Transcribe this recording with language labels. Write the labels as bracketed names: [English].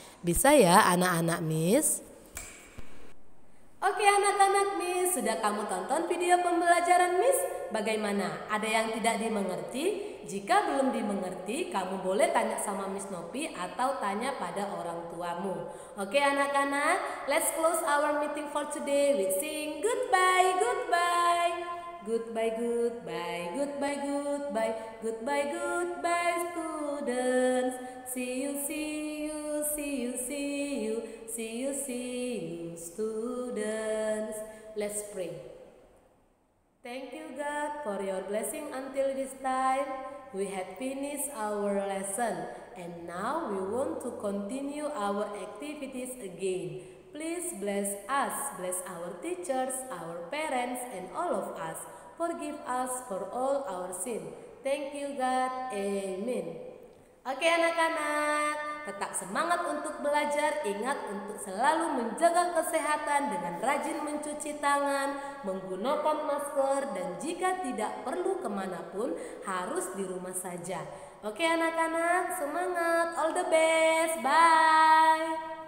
[Indonesian] Bisa ya anak-anak Miss? Oke anak-anak Miss, sudah kamu tonton video pembelajaran Miss? Bagaimana? Ada yang tidak dimengerti? Jika belum dimengerti, kamu boleh tanya sama Miss Nopi atau tanya pada orang tuamu. Oke anak-anak, [English] let's close our meeting for today with saying goodbye, goodbye. Goodbye, goodbye, goodbye, goodbye, goodbye, goodbye students. See you, see you, see you, see you, see you, see you students. Let's pray. Thank you God for your blessing until this time. We had finished our lesson and now we want to continue our activities again. Please bless us, bless our teachers, our parents and all of us. Forgive us for all our sin. Thank you God. Amen. [Indonesian] Oke anak-anak, tetap semangat untuk belajar. Ingat untuk selalu menjaga kesehatan dengan rajin mencuci tangan, menggunakan masker, dan jika tidak perlu kemanapun harus di rumah saja. Oke anak-anak, semangat, [English] all the best, bye.